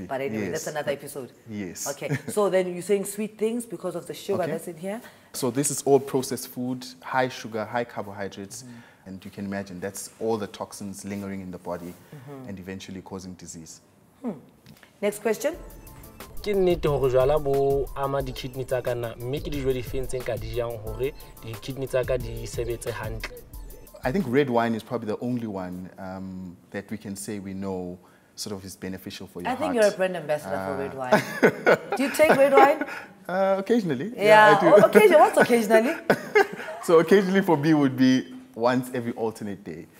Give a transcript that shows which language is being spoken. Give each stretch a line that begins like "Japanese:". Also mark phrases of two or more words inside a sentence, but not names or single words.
English: But anyway, that's another episode. Yes. Okay, so then you're saying sweet things because of the sugar that's in here? So this is all processed food, high sugar, high carbohydrates, and you can imagine that's all the toxins lingering in the body and eventually causing disease. Next question.
Southern Sotho: Ke nnete hore jwala bo ama di-kidney tsa ka na mme ke dijo di fentseng ka di jang hore di-kidney tsa ka di sebetse hantle?
English: I think red wine is probably the only one that we can say we know sort of is beneficial for your heart. I think you're a brand ambassador for red wine. Do you take red wine? Occasionally. Yeah, I do. Occasionally. What's occasionally? So occasionally for me would be once every alternate day.